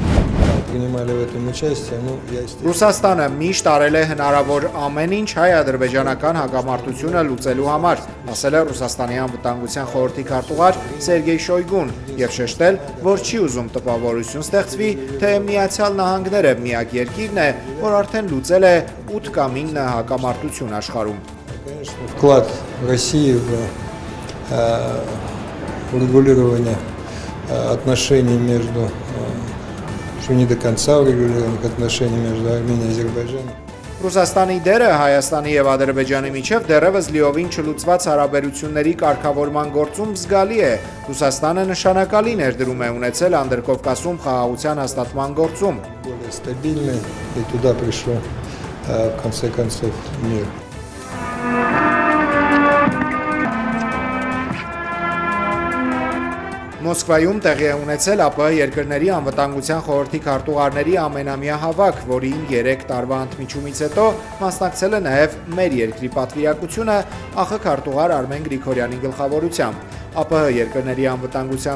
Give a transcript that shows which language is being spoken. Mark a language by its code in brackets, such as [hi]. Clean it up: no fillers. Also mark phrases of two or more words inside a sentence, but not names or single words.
[hy] Ռուսաստանը միշտ արել է հնարավոր ամեն ինչ հայ-ադրբեջանական հակամարտությունը լուծելու համար, ասել է Ռուսաստանի անվտանգության խորհրդի քարտուղար Սերգեյ Շոյգուն եւ շեշտել, որ չի ուզում տպավորություն ստեղծվի, թե Միացյալ Նահանգները միակ երկիրն է, որ արդեն լուծել է 8 կամ 9 հակամարտություն աշխարհում։ [ru] Вклад России в урегулирование отношений между что не до конца урегулированных отношений между Арменией и Азербайджаном. [hy] Ռուսաստանի դերը Հայաստանի եւ Ադրբեջանի միջև դեռևս լիովին չլուծված հարաբերությունների կարգավորման գործում զգալի է։ Ռուսաստանը նշանակալի ներդրում է ունեցել Անդրկովկասում խաղաղության հաստատման գործում։ [ru] Более стабильный, и туда пришло в конце концов мир. [hy] Մոսկվայում տեղի է ունեցել ԱՊՀ երկրների անվտանգության խորհրդի քարտուղարների ամենամյա հավաք, որին 3 տարվա ընդմիջումից հետո մասնակցել է նաև մեր երկրի պատվիրակությունը ԱԽ քարտուղար Արմեն Գրիգորյանի գլխավորությամբ։ ԱՊՀ երկրների անվտանգության